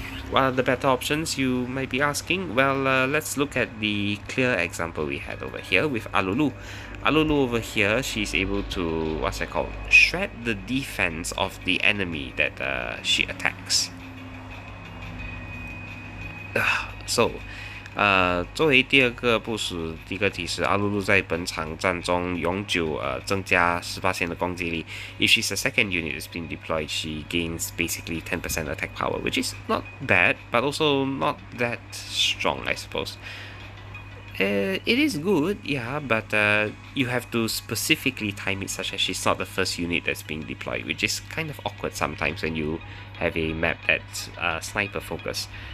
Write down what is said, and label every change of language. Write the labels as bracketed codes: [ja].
[en] What are the better options, you might be asking? Well, let's look at the clear example we had over here with Alulu. Alulu over here, she's able to, what's that called, shred the defense of the enemy that she attacks. [zh] So, 作为第二个部署，第一个提示，阿鲁鲁在本场战中永久增加18%的攻击力。 [en] If she's the second unit that's been deployed, she gains basically 10% attack power, which is not bad, but also not that strong, I suppose. It is good, yeah, but you have to specifically time it such as she's not the first unit that's being deployed, which is kind of awkward sometimes when you have a map that's sniper focus.